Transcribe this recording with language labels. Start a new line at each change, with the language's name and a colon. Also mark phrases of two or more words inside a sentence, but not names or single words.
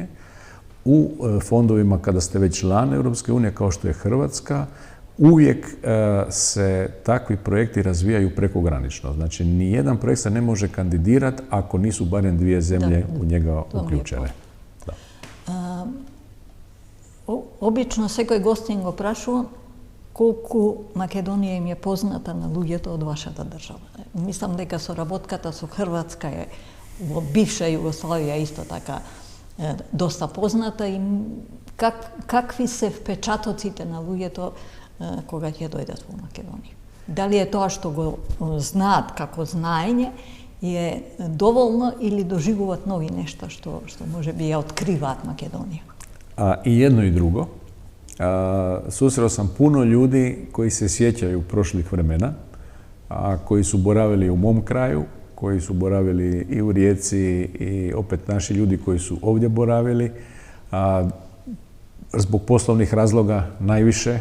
Croatian: U fondovima, kada ste već član Europske unije, kao što je Hrvatska, uvijek se takvi projekti razvijaju prekogranično. Znači, nijedan projekt se ne može kandidirati ako nisu barem 2 zemlje u njega uključene.
Macedonian: Obično секој гостин го прашува колку Македонија им е позната на луѓето од вашата држава. Мислам дека соработката со Хрватска е во бивша Југославија исто така доста позната и какви се впечатоците на луѓето кога ќе дојдат во Македонија? Дали е тоа што го знаат како знаење е доволно или доживуваат нови нешта што може би ја откриваат Македонија?
Croatian: I jedno i drugo. Susreo sam puno ljudi koji se sjećaju prošlih vremena, koji su boravili u mom kraju, koji su boravili i u Rijeci i opet naši ljudi koji su ovdje boravili. Zbog poslovnih razloga najviše.